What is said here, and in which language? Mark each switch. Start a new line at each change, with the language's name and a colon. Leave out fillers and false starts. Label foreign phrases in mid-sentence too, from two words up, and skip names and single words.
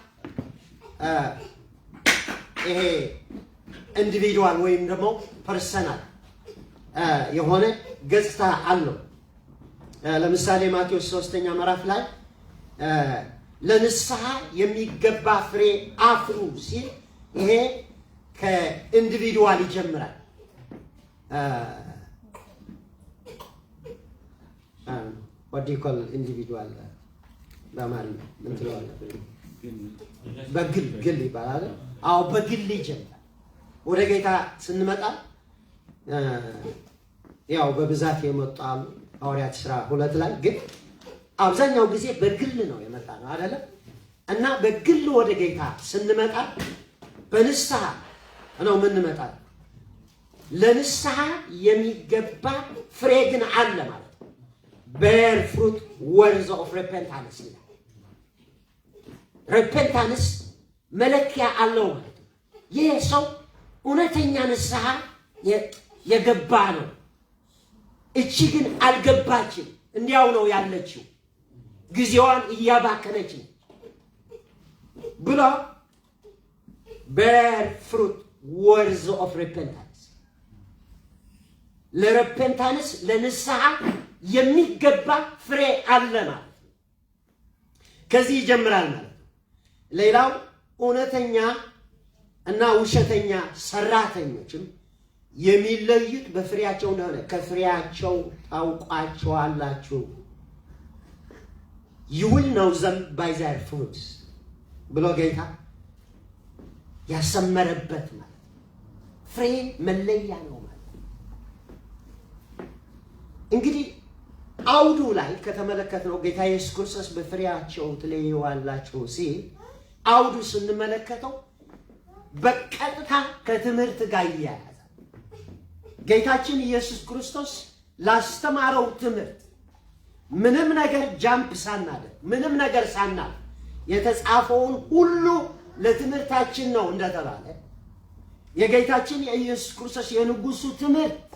Amharic: ይሄ ኢንዲቪዱዋል ወይም ደግሞ ፐርሰናል የሆነ ገጽታ አለው። ለምሳሌ ማቴዎስ 3ኛ ምዕራፍ ላይ ለንስሐ የሚገባ ፍሬ አፍሩ ሲል ይሄ ከኢንዲቪዱዋል ይጀምራል።
English: what do you call individual
Amharic: በአማርኛ ምን ትለዋለህ? በግል ይባላል። አዎ በግል ይጀምራል። ወደ ጌታ ስንመጣ ያው በብዛት የመጣው ሐዋርያት ሥራ 2 ላይ ግን አብዛኛው ጊዜ በግል ነው የመጣ ነው አይደለ? እና በግል ወደ ጌታ ስንመጣ በንስሐ ነው የምንመጣ። ለንስሐ የሚገባ ፍሬ ግን አለ ማለት ነው።
English: bear fruit words of repentance
Amharic: ይላል። repentance መለኪያ አለው ማለት ነው። ይህ ሰው እውነተኛ ንስሐ የገባ ነው። እቺ ግን አልገባችም፣ እንዲያው ነው ያለችው፣ ጊዜዋን እያባከነች ነው ብሎ
English: bear fruit words of repentance
Amharic: ለሬፔንታንስ ለንስሐ የሚገባ ፍሬ አለ ማለት ነው። ከዚህ ይጀምራል ማለት ነው። ሌላው እውነተኛ እና ውሸተኛ ሰራተኞችም የሚለዩት በፍሬያቸው እንደሆነ ከፍሬያቸው ታውቋቸዋላችሁ።
English: you will know them by their fruits
Amharic: ብሎ ጌታ ያሰመረበት ማለት ፍሬ መለያ ነው ማለት። እንግዲህ አውዱ ላይ ከተመለከትነው ጌታ ኢየሱስ ክርስቶስ በፍሬያቸው ትለዩዋላችሁ ሲል አውዱ ስንመለከተው በቀጥታ ከትምህርት ጋር ይያያዛል። ጌታችን ኢየሱስ ክርስቶስ ላስተማረው ትምህርት ምንም ነገር ጃምፕ ሳናደርግ ምንም ነገር ሳናል የተጻፈውን ሁሉ ለትምህርታችን ነው እንደተባለ የጌታችን የኢየሱስ ክርስቶስ የንጉሱ ትምህርት